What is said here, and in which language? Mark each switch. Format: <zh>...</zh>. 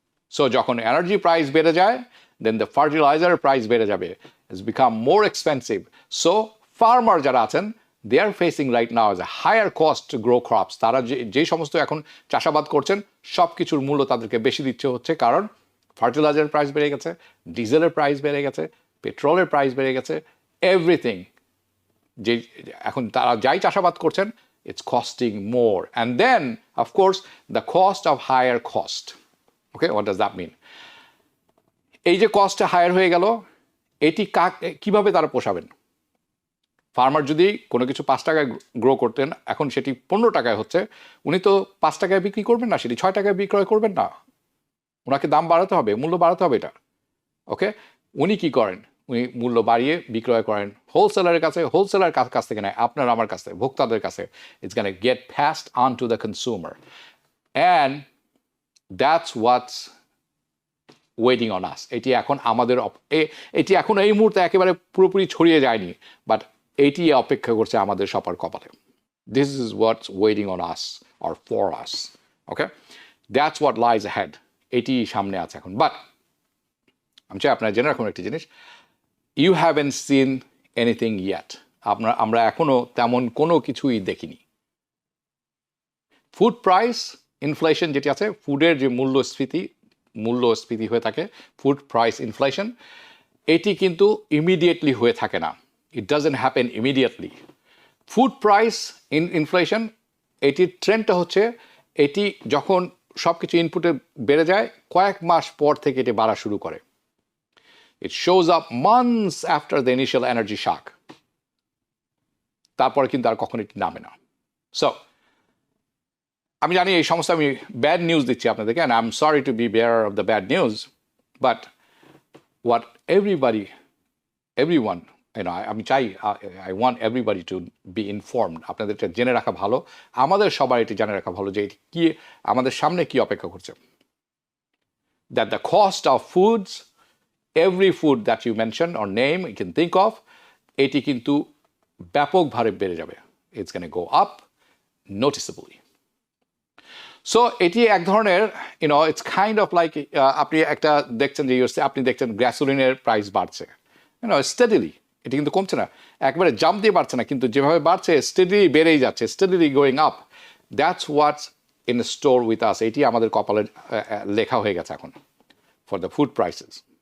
<bn>So যখন energy price বেড়ে যায়,</bn> <en>then the fertilizer</en> <bn>প্রাইস বেড়ে যাবে,</bn> <en>it's become more expensive. So farmer</en> <bn>যারা আছেন,</bn> <en>they are facing right now as a higher cost to grow crops.</en> <bn>তারা যে সমস্ত এখন চাষাবাদ করছেন সব কিছুর মূল্য তাদেরকে বেশি দিচ্ছে হচ্ছে, কারণ ফার্টিলাইজারের প্রাইস বেড়ে গেছে, ডিজেলের প্রাইস বেড়ে গেছে, পেট্রোলের প্রাইস বেড়ে গেছে, এভরিথিং। যে এখন তারা যাই চাষাবাদ করছেন,</bn> <en>it's costing more. And then of course the cost of higher cost. Okay, what does that mean?</en> <bn>এই যে কস্টটা হায়ার হয়ে গেল, এটি কিভাবে তারা পোষাবেন? ফার্মার যদি কোনো কিছু 5 টাকায় গ্রো করতেন, এখন সেটি 15 টাকায় হচ্ছে, উনি তো 5 টাকায় বিক্রি করবেন না, সেটি 6 টাকায় বিক্রয় করবেন না, ওনাকে দাম বাড়াতে হবে, মূল্য বাড়াতে হবে এটা। ওকে, উনি কি করেন? উনি মূল্য বাড়িয়ে বিক্রয় করেন হোলসেলারের কাছে, হোলসেলার কাছ থেকে নেয় আপনার আমার কাছে, ভোক্তাদের কাছে।</bn> <en>It's gonna get passed on to the consumer, and that's what's waiting on us.</en> <bn>এটি এখন আমাদের, এটি এখন এই মুহূর্তে একেবারে পুরোপুরি ছড়িয়ে যায়নি, বাট এটি অপেক্ষা করছে আমাদের সবার কপালে।</bn> <en>This is what's waiting on us or for us. Okay, that's what lies ahead.</en> <bn>এটি সামনে আছে এখন। বাট আমি চাই আপনারা জেনে রাখুন একটি জিনিস,</bn> <en>you haven't seen anything yet.</en> <bn>আমরা এখনো তেমন কোনো কিছুই দেখিনি। ফুড প্রাইস ইনফ্লেশন যেটি আছে, ফুডের যে মূল্যস্ফীতি হয়ে থাকে, ফুড প্রাইস ইনফ্লেশন, এটি কিন্তু ইমিডিয়েটলি হয়ে থাকে না।</bn> <en>It doesn't happen immediately.</en> <bn>Food price inflation, এটির ট্রেন্ডটা হচ্ছে, এটি যখন সব কিছু ইনপুটে বেড়ে যায়, কয়েক মাস পর থেকে এটি বাড়া শুরু করে।</bn> <en>It shows up months after the initial energy shock.</en> <bn>তারপরে কিন্তু আর কখনো এটি নামে না। সো আমি জানি এই সমস্ত আমি ব্যাড নিউজ দিচ্ছি আপনাদেরকে,</bn> <en>and I'm sorry to be bearer of the bad news, but what everyone,</en> <bn>আমি চাই,</bn> <en>I want everybody to be informed.</en> <bn>আপনাদের এটা জেনে রাখা ভালো, আমাদের সবার এটি জেনে রাখা ভালো যে কি আমাদের সামনে কি অপেক্ষা করছে।</bn> <en>That the cost of foods, every food that you mention or name you can think of,</en> <bn>এটি কিন্তু ব্যাপকভাবে বেড়ে যাবে।</bn> <en>It's going to go up noticeably.</en> <bn>So এটি এক ধরনের</bn> <en>it's kind of like</en> <bn>আপনি একটা দেখছেন যে আপনি দেখছেন গ্যাসোলিনের প্রাইস বাড়ছে স্টেডিলি, এটি কিন্তু কমছে না, একবারে জাম্প দিয়ে বাড়ছে না, কিন্তু যেভাবে বাড়ছে স্টেডিলি বেড়েই যাচ্ছে,</bn> <en>Steadily going up. That's what's in store with us.</en> <bn>এটি আমাদের কপালে লেখা হয়ে গেছে এখন</bn> <en>For the food prices.</en>